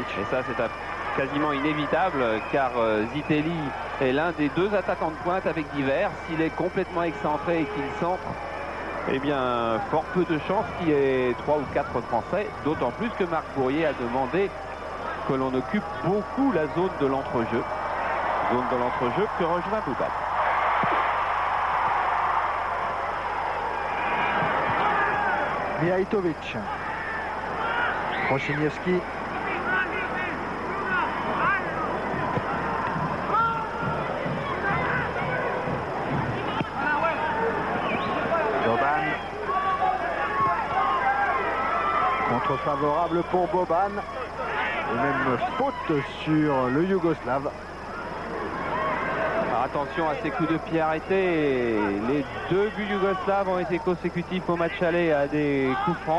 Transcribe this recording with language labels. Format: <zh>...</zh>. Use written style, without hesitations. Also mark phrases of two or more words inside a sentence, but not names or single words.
<fr>Et ça, c'est quasiment inévitable car Zitelli est l'un des deux attaquants de pointe avec Divers. S'il est complètement excentré et qu'il centre, eh bien, fort peu de chances qu'il y ait 3 ou 4 Français. D'autant plus que Marc Bourrier a demandé que l'on occupe beaucoup la zone de l'entrejeu. Zone de l'entrejeu que rejoint Boban. Mihajtovic. Prochiniewski. Boban. Contre favorable pour Boban. Et même faute sur le Yougoslave. Alors attention à ces coups de pied arrêtés. Les deux buts yougoslaves ont été consécutifs au match aller à des coups francs.</fr>